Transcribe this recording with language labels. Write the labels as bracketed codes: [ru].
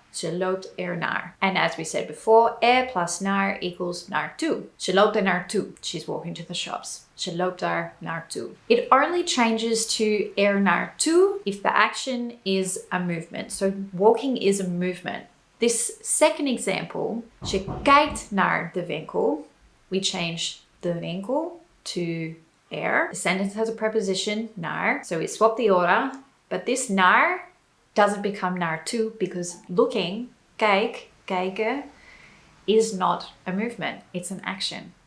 [nl] Ze loopt er naar. [en] And as we said before, er plus naar equals naartoe. [nl] Ze loopt er naartoe. [en] She's walking to the shops. [nl] Ze loopt er naartoe. [en] It only changes to er naartoe if the action is a movement. So walking is a movement. This second example, [nl] ze kijkt naar de winkel. [en] We change the winkel to er. The sentence has a preposition, naar. So we swap the order. But this naar doesn't become naartoe because looking, kijken, is not a movement. It's an action.